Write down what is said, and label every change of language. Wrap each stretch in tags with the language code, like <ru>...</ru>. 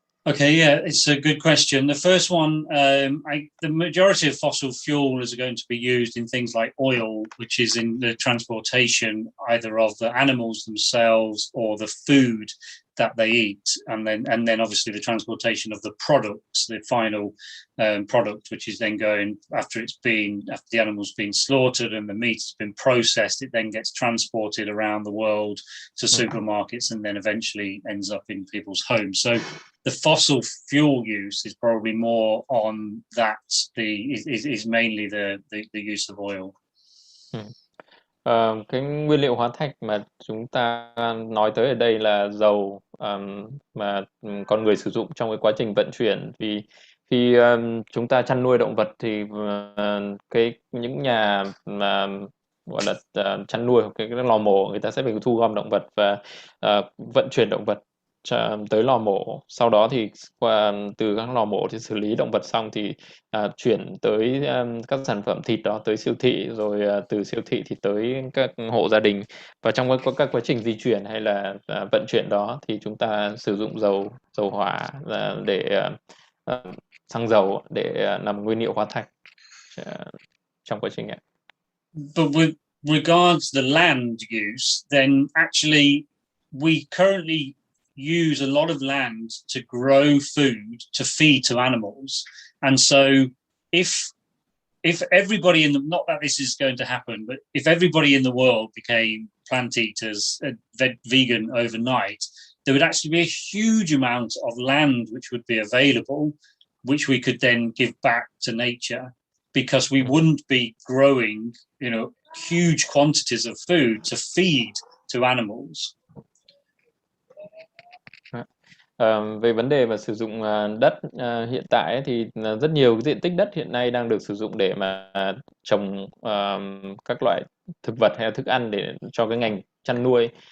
<en>Okay, yeah, it's a good question. The first one, the majority of fossil fuel is going to be used in things like oil, which is in the transportation either of the animals themselves or the food that they eat, and then obviously the transportation of the products, the final product, which is then going after the animal's been slaughtered and the meat's been processed, it then gets transported around the world to supermarkets and then eventually ends up in people's homes. So the fossil fuel use is probably more on that. Is mainly the use of oil.</en> <vi>Cái nguyên liệu hóa thạch mà chúng ta nói tới ở đây là dầu mà con người sử dụng trong cái quá trình vận chuyển. Vì khi chúng ta chăn nuôi động vật thì những nhà mà gọi là chăn nuôi hoặc cái lò mổ, người ta sẽ phải thu gom động vật và vận chuyển động vật tới lò mổ. Sau đó thì từ các lò mổ thì xử lý động vật xong thì chuyển tới các sản phẩm thịt đó tới siêu thị, rồi từ siêu thị thì tới các hộ gia đình. Và trong các quá trình di chuyển hay là vận chuyển đó thì chúng ta sử dụng dầu hỏa để xăng dầu để làm nguyên liệu hóa thạch trong quá trình này.</vi> <en>But with regards the land use, then actually we currently use a lot of land to grow food to feed to animals, and so if everybody not that this is going to happen, but if everybody in the world became plant eaters, vegan overnight, there would actually be a huge amount of land which would be available, which we could then give back to nature, because we wouldn't be growing, huge quantities of food to feed to animals.</en> <vi>Về vấn đề mà sử dụng đất hiện tại ấy, thì rất nhiều diện tích đất hiện nay đang được sử dụng để mà trồng các loại thực vật hay thức ăn để cho cái ngành chăn nuôi.</vi>